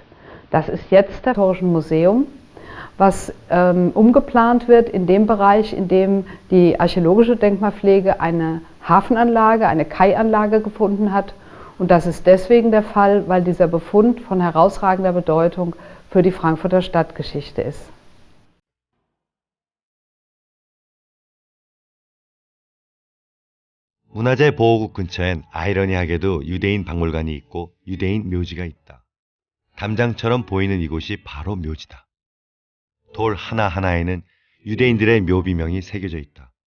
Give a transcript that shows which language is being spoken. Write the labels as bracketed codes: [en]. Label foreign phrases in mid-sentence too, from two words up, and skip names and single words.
[de] Das ist jetzt das Historische Museum, was umgeplant wird in dem Bereich, in dem die archäologische Denkmalpflege eine Hafenanlage, eine Kaianlage gefunden hat. Und das ist deswegen der Fall, weil dieser Befund von herausragender Bedeutung für die Frankfurter Stadtgeschichte ist. [ko] 문화재 보호국 근처엔 아이러니하게도 유대인 박물관이 있고 유대인 묘지가 있다. 담장처럼 보이는 이곳이 바로 묘지다. 돌 하나하나에는 유대인들의 묘비명이 새겨져 있다.